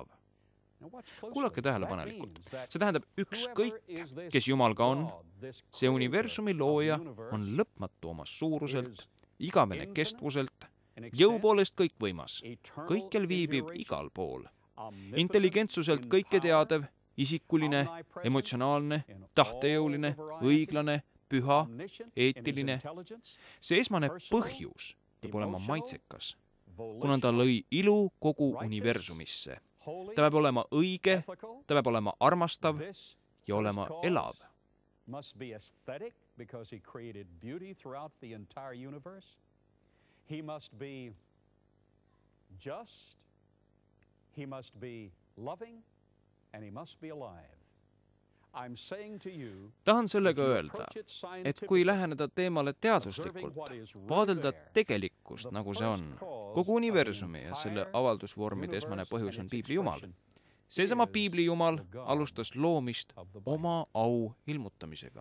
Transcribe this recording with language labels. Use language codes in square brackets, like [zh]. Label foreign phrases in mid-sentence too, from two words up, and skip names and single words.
[et] Kuulake tähelepanelikult. See tähendab ükskõik, kes Jumal ka on, see universumi looja on lõpmatu oma suuruselt, igavene kestvuselt, jõu poolest kõikvõimas, kõikjal viibib igal pool, intelligentsuselt kõike teadev, isikuline, emotsionaalne, tahtejõuline, õiglane, püha, eetiline. See esmane põhjus peab olema maitsekas, kuna ta lõi ilu kogu universumisse. Ta peab olema õige, ta peab olema armastav ja olema elav. [en] He must be just, he must be loving, and he must be alive. [et] Tahan sellega öelda, et kui läheneda teemale teaduslikult, vaadelda tegelikkust, nagu see on, kogu universumi ja selle avaldusvormide esmane põhjus on Piibli Jumal. Seesama Piibli Jumal alustas loomist oma au ilmutamisega.